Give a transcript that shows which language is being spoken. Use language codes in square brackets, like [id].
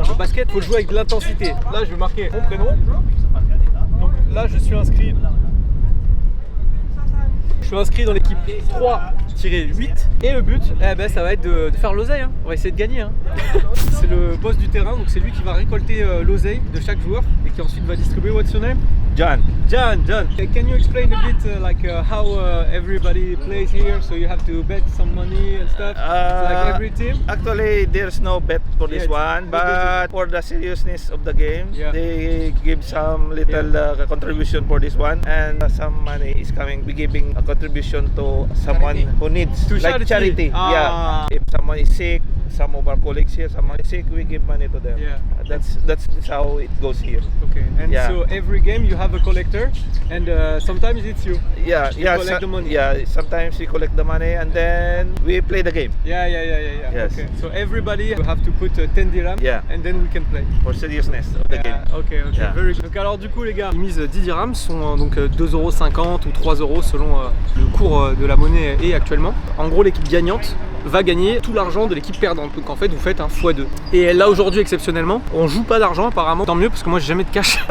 [fr] Le basket, il faut jouer avec de l'intensité. Là, je vais marquer mon prénom. Donc là, je suis inscrit dans l'équipe 3 tirer 8. Et le but, eh ben, ça va être de faire l'oseille. Hein. On va essayer de gagner. Hein. C'est le boss du terrain, donc c'est lui qui va récolter l'oseille de chaque joueur et qui ensuite va distribuer. [en] What's your name? John. John. Can you explain a bit how everybody plays here? So you have to bet some money and stuff. Like every team. Actually, there's no bet for this one, but for the seriousness of the game, they give some little contribution for this one, and some money is coming. We giving a contribution to someone who needs, to like charity. Yeah. If someone is sick, some of our colleagues here, someone is sick, we give money to them. Yeah. That's how it goes here. Okay. And so every game you have a collector, and sometimes it's you. Yeah. Collect the money. Yeah. Sometimes we collect the money and then we play the game. Yeah. Yes. Okay. So everybody will have to put 10 dirhams. Yeah. And then we can play. For seriousness of the game. Okay. Yeah. Very good. [fr] Donc alors du coup les gars, ils misent 10 dirhams, sont donc 2,50 € ou 3 € selon le cours de la monnaie est actuellement. En gros l'équipe gagnante va gagner tout l'argent de l'équipe perdante. Donc en fait vous faites un x2. Et là aujourd'hui exceptionnellement, on joue pas d'argent apparemment, tant mieux parce que moi j'ai jamais de cash.